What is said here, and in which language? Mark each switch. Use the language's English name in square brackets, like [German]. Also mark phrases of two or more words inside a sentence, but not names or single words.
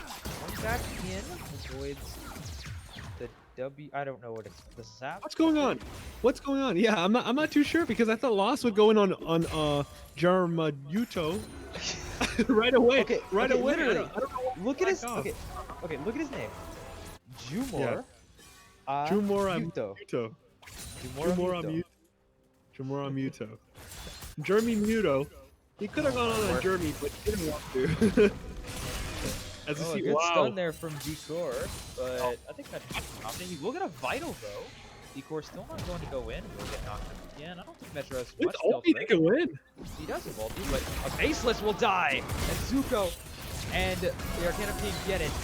[English] Going back in, avoids the W. I don't know what it's the zap. What's going on? What's going on? Yeah, I'm not too sure because I thought Lost would go in on Jarmaduto right away. Okay, right okay, away. literally. I don't know why Look he at his backed off. okay, look at his name. Jumor. Jumora Muto. Muto. Jumora Muto. Jumora Muto. Jeremy Muto. He could have gone on a Jeremy, but he didn't want to. As you Oh, a see, good wow. stun there from Decor, but I think that's confident. He will get a vital though. Decor still not going to go in. He'll get knocked out again. I don't think Metro has With much health. ulti, they can win. He does have ulti, but a baseless will die. And Zuko and the Arcanum King get it.